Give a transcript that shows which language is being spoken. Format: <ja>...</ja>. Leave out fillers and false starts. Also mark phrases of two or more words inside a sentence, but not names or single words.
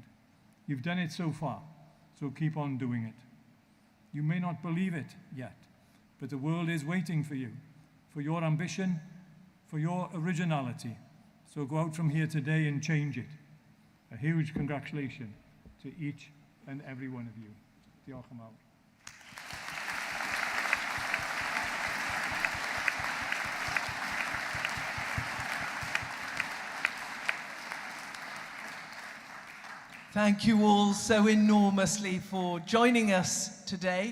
<en>You've done it so far, so keep on doing it. You may not believe it yet, but the world is waiting for you, for your ambition, for your originality. So go out from here today and change it. A huge congratulations to each and every one of you.</en> <cy>Diolch yn fawr.</cy> <en>Thank you all so enormously for joining us today.</en>